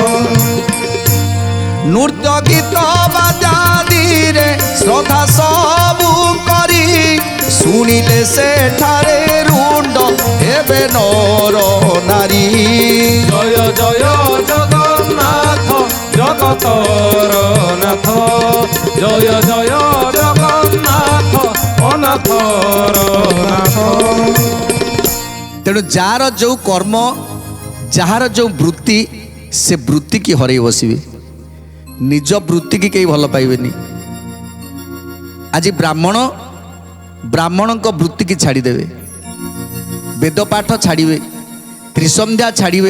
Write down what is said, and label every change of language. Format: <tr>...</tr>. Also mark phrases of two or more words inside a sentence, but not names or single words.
<or>ନୃତ୍ୟ ଗୀତ ବାଦ୍ୟାଦିରେ ଶ୍ରଦ୍ଧା ସବୁ କରି, ଶୁଣିଲେ ସେଠାରେ ରୁଣ୍ଡ ହେବେ ନର ନାରୀ। ଜୟ ଜୟ ଜଗନ୍ନାଥ ଜଗତର ନାଥ, ଜୟ ଜୟ ଜଗନ୍ନାଥ ଅନାଥର ନାଥ। ତେଣୁ ଯାହାର ଯେଉଁ କର୍ମ ଯାହାର ଯେଉଁ ବୃତ୍ତି ସେ ବୃତ୍ତି କି ହରେଇ ବସିବେ, ନିଜ ବୃତ୍ତି କି କେହି ଭଲ ପାଇବେନି। ଆଜି ବ୍ରାହ୍ମଣଙ୍କ ବୃତ୍ତି କି ଛାଡ଼ିଦେବେ, ବେଦ ପାଠ ଛାଡ଼ିବେ, ତ୍ରିସନ୍ଧ୍ୟା ଛାଡ଼ିବେ।</or>